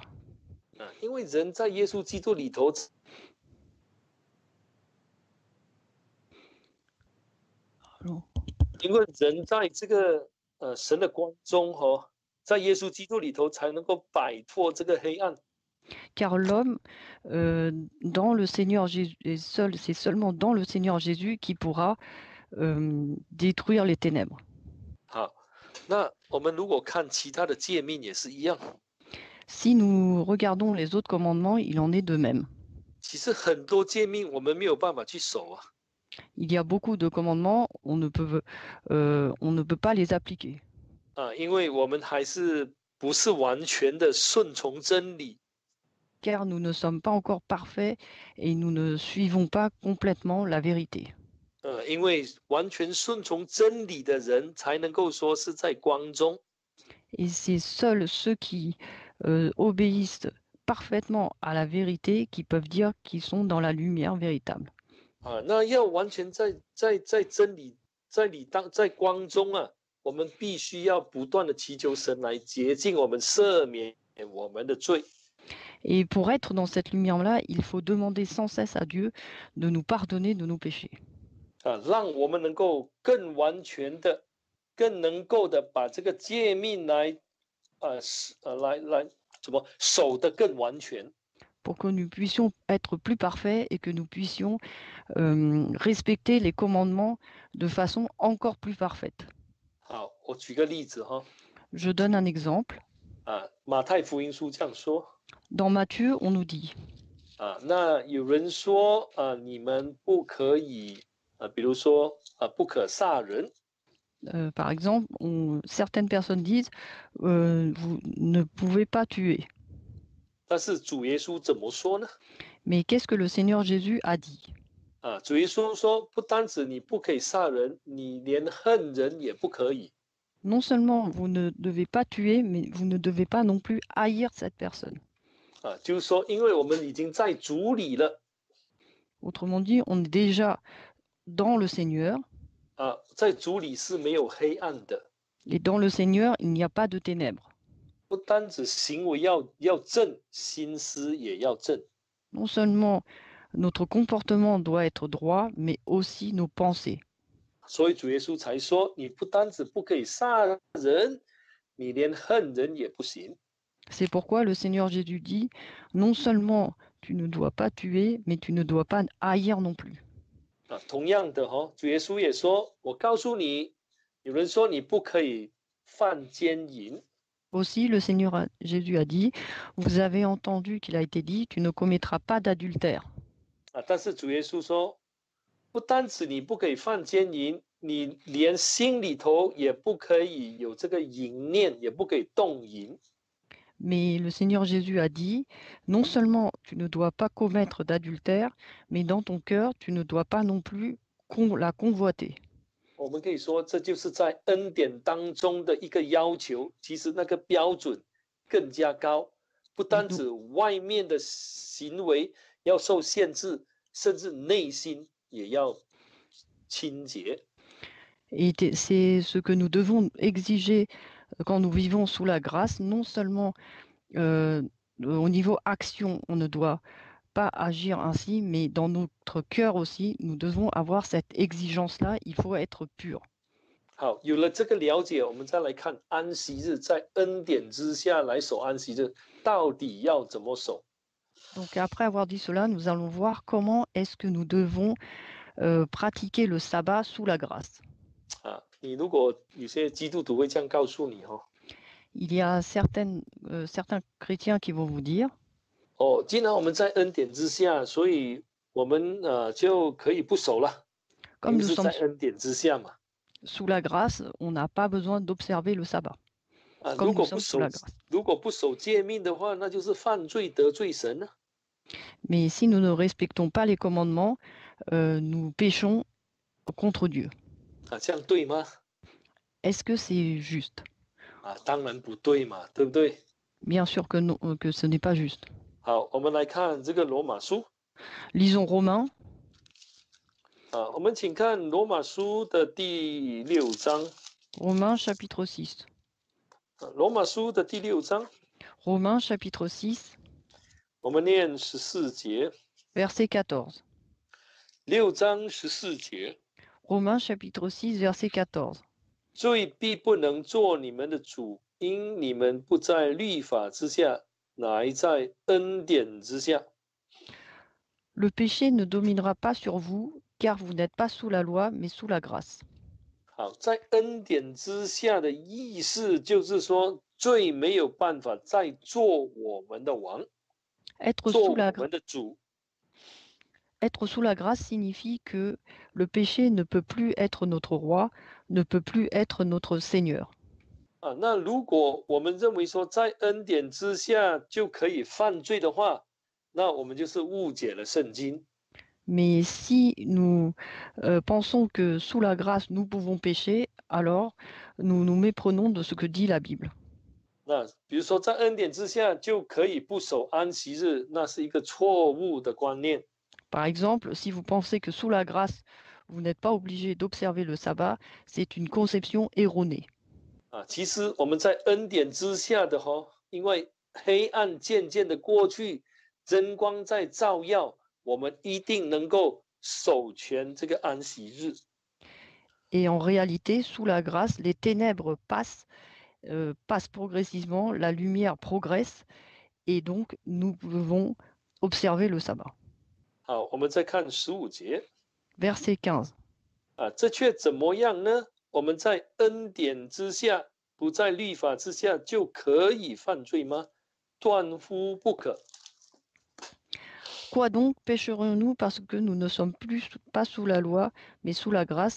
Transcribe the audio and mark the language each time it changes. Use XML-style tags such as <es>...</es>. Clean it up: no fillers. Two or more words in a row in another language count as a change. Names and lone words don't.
<zh>因为人在耶稣基督里头。 因为人在这个神的光中在耶稣基督里头才能够摆脱这个黑暗。</zh> <fr>Car l'homme, dans le Seigneur Jésus, c'est seulement dans le Seigneur Jésus qui pourra détruire les ténèbres.</fr> <zh>好，那我们如果看其他的诫命也是一样。</zh> <fr>Si nous regardons les autres commandements, il en est de même.</fr> <zh>其实很多诫命我们没有办法去守啊，</zh> <fr>Il y a beaucoup de commandements, on ne peut pas les appliquer,</fr> <zh>因为我们还是不是完全的顺从真理</zh> <fr>car nous ne sommes pas encore parfaits et nous ne suivons pas complètement la vérité.</fr> <zh>因为完全顺从真理的人才能够说是在光中。</zh> <fr>Et c'est seuls ceux qui obéissent parfaitement à la vérité qui peuvent dire qu'ils sont dans la lumière véritable.</fr> <zh>那要完全在真理在光中啊，我们必须要不断的祈求神来洁净我们，赦免我们的罪。</zh> <fr>Et pour être dans cette lumière-là, il faut demander sans cesse à Dieu de nous pardonner de nos péchés.</fr> <zh>让我们能够更完全的、更能够的把这个诫命来怎么守得更完全。</zh> <fr>pour que nous puissions être plus parfaits et que nous puissions respecter les commandements de façon encore plus parfaite.</fr> <zh>好，我举个例子哈。</zh> <fr>Je donne un exemple.</fr> <zh>马太福音书这样说。</zh> <fr>Dans Matthieu, on nous dit</fr> <zh>那有人说你们不可以比如说不可杀人。</zh> <fr>par exemple, certaines personnes disent vous ne pouvez pas tuer.</fr> <zh>但是主耶稣怎么说呢？</zh> <fr>Mais qu'est-ce que le Seigneur Jésus a dit?</fr> <zh>主耶稣说，不单止你不可以杀人，你连恨人也不可以。</zh> <fr>Non seulement vous ne devez pas tuer, mais vous ne devez pas non plus haïr cette personne.</fr> <zh>就是说，因为我们已经在主里了。</zh> <fr>Autrement dit, on est déjà dans le Seigneur.</fr> <zh>在主里是没有黑暗的。</zh> <fr>Et dans le Seigneur, il n'y a pas de ténèbres.</fr> <zh>不单止行为要正，心思也要正。</zh> <fr>Non seulement notre comportement doit être droit, mais aussi nos pensées.</fr> <zh>所以主耶稣才说，你不单止不可以杀人，你连恨人也不行。</zh> <fr>C'est pourquoi le Seigneur Jésus dit, non seulement tu ne dois pas tuer, mais tu ne dois pas haïr non plus.</fr> <zh>同样的主耶稣也说，我告诉你，有人说你不可以犯奸淫。</zh> <fr>Aussi, le Seigneur Jésus a dit, vous avez entendu qu'il a été dit, tu ne commettras pas d'adultère.</fr> <zh>但是主耶稣说，不单止你不可以犯奸淫，你连心里头也不可以有这个淫念，也不可以动淫。</zh> <fr>Mais le Seigneur Jésus a dit, non seulement tu ne dois pas commettre d'adultère, mais dans ton cœur, tu ne dois pas non plus la convoiter.</fr> <zh>我们可以说，这就是在恩典当中的一个要求。其实那个标准更加高，不单止外面的行为要受限制，甚至内心也要清洁。</zh> <fr>Et c'est ce que nous devons exiger quand nous vivons sous la grâce, non seulement au niveau action, on ne doit pas agir ainsi, mais dans notre cœur aussi, nous devons avoir cette exigence-là, il faut être pur.</fr> <zh>好，有了这个了解，我们再来看安息日，在恩典之下来守安息日，到底要怎么守？</zh> <fr>Donc après avoir dit cela, nous allons voir comment est-ce que nous devons pratiquer le sabbat sous la grâce.</fr> <zh>你如果有些基督徒会这样告诉你</zh> <fr>Il y a certains chrétiens qui vont vous dire</fr> <zh>既然我们在恩典之下，所以我们就可以不守了。</zh> <fr>comme nous</fr> <zh>是</zh> <fr>sommes</fr> <zh>在恩典之下嘛。</zh> <fr>sous la grâce, on n'a pas besoin d'observer le sabbat.</fr> <zh>如</zh> <fr>Comme</fr> <zh>果</zh> <fr>nous</fr> <zh>不</zh> <fr>sommes</fr> <zh>守</zh> <fr>sous la grâce.</fr> <zh>如果不守诫命的话，那就是犯罪得罪神啊。</zh> <fr>Mais si nous ne respectons pas les commandements, nous péchons contre Dieu.</fr> <zh>这样对吗？</zh> <fr>Est-ce que c'est juste?</fr> <zh>当然不对嘛，对不对？</zh> <fr>Bien sûr que non, que ce n'est pas juste.</fr> <zh>好，我们来看这个罗马书。</zh> <fr>Lisons Romains,</fr> <zh>我们请看罗马书的第6章。</zh> <fr>Romains chapitre 6.</fr> <zh>罗马书的第6章，</zh> <fr>Romains chapitre 6,</fr> <zh>我们念14节。</zh> <fr>verset 14.</fr> <zh>6章14节，</zh> <fr>Romains chapitre 6, verset 14.</fr> <zh>罪必不能做你们的主，因你们不在律法之下，乃在恩典之下。</zh> <fr>Le péché ne dominera pas sur vous, car vous n'êtes pas sous la loi, mais sous la grâce.</fr> <zh>好，在恩典之下的意思就是说， 罪没有办法再做我们的王，</zh> <fr>Être</fr> <zh>做</zh> <fr>sous</fr> <zh>我</zh> <fr>la,</fr> <zh>们的主。</zh> <fr>être sous la grâce signifie que le péché ne peut plus être notre roi, ne peut plus être notre Seigneur.</fr> <zh>那如果我们认为说在恩典之下就可以犯罪的话，那我们就是误解了圣经。</zh> <fr>Mais si nous pensons que sous la grâce nous pouvons pécher, alors nous nous méprenons de ce que dit la Bible.</fr> <zh>那比如说在恩典之下就可以不守安息日，那是一个错误的观念。</zh> <fr>Par exemple, si vous pensez que sous la grâce, vous n'êtes pas obligé d'observer le sabbat, c'est une conception erronée.</fr> <zh>其实我们在恩典之下的因为黑暗渐渐的过去，真光在照耀，我们一定能够守全这个安息日。</zh> <fr>Et en réalité, sous la grâce, les ténèbres passent progressivement, la lumière progresse, et donc nous pouvons observer le sabbat.</fr> <zh>好，我们再看15节。</zh> <fr>Verset 15.</fr> <zh>这却怎么样呢？我们在恩典之下，不在律法之下，就可以犯罪吗？断乎不可。</zh> <fr>Quoi donc pécherons-nous parce que nous ne sommes pas sous la loi, mais sous la grâce?</fr>